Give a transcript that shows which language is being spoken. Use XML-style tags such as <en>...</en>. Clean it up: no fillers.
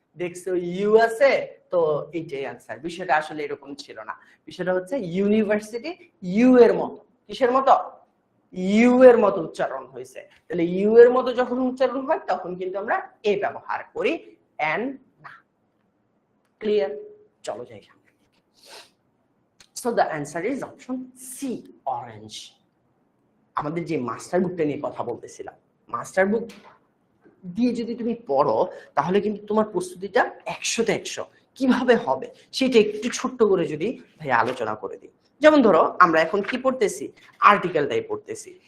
<bn>দেখছো ইউ আছে তো এইটাই আনসার। বিষয়টা আসলে এরকম ছিল না। বিষয়টা হচ্ছে ইউনিভার্সিটি ইউ এর মতো। কিসের মতো? ইউ এর মতো উচ্চারণ হয়েছে। তাহলে ইউ এর মতো যখন উচ্চারণ হয় তখন কিন্তু আমরা এ ব্যবহার করি, এন না। ক্লিয়ার? চলো যাই।</bn> <en>So the answer is option C, orange.</en> <bn>আমাদের যে মাস্টার বুকটা নিয়ে কথা বলতেছিলাম, মাস্টার বুক দিয়ে যদি তুমি পড়ো তাহলে কিন্তু তোমার প্রস্তুতিটা 100তে 100 কিভাবে হবে সেটা একটু ছোট্ট করে যদি ভাই আলোচনা করে দিই। যেমন ধরো আমরা এখন কি পড়তেছি? আর্টিকেলটাই পড়তেছি।</bn>